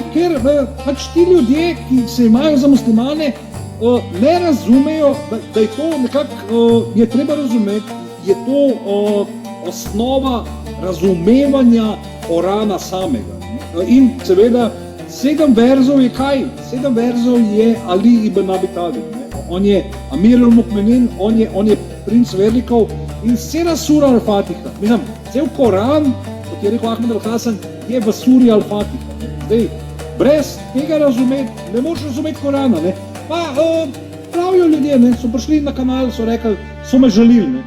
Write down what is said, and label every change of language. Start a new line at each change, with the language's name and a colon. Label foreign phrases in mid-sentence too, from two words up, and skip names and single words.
Slovenian: Ker pač ti ljudje, ki se imajo za muslimane, ne razumejo, da je to nekako, je treba razumeti, je to osnova razumevanja Korana samega. In seveda 7 verzov je kaj? 7 verzov je Ali ibn Abi Talib. On je Amir al-Mu'minin, on je princ vernikov in cela sura Al-Fatiha. Mislim, cel Koran, kot je rekel Ahmed al-Hasan, je v suri Al-Fatiha. Zdaj, brez tega razumeti, ne moreš razumeti Korana, ne? Pa pravijo ljudje, ne, so prišli na kanal, so rekli, so me žalili, ne.